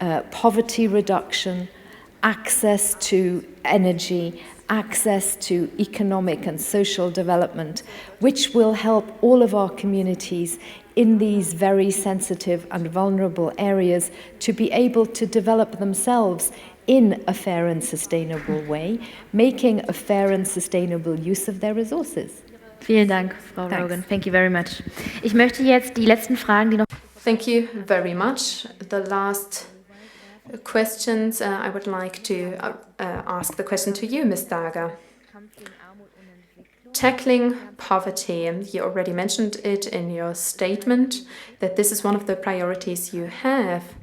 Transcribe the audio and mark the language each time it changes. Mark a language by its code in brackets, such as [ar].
[en] poverty reduction, access to energy, access to economic and social development, which will help all of our communities in these very sensitive and vulnerable areas to be able to develop themselves in a fair and sustainable way, making a fair and sustainable use of their resources. [de] Vielen Dank, Frau Rogan. [en] Thank you very much. [de] Ich möchte jetzt die letzten Fragen, die noch... [en] Thank you very much. The last questions, I would like to ask the question to you, Ms. Dager. Tackling poverty, you already mentioned it in your statement, that this is one of the priorities you have.